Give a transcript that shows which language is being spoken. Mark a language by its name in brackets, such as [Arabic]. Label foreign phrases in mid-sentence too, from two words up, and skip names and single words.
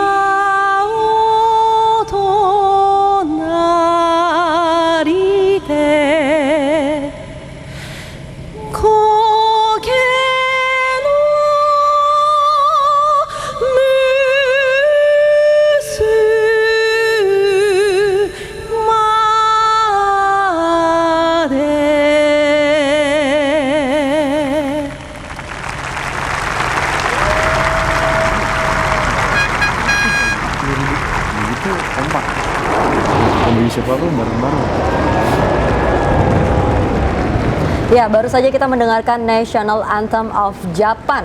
[Japanese] を隣で苔のむすまで [Indonesian] Itu kompak. Mobil siapa tuh bareng-bareng. Ya, baru saja kita mendengarkan National Anthem of Japan.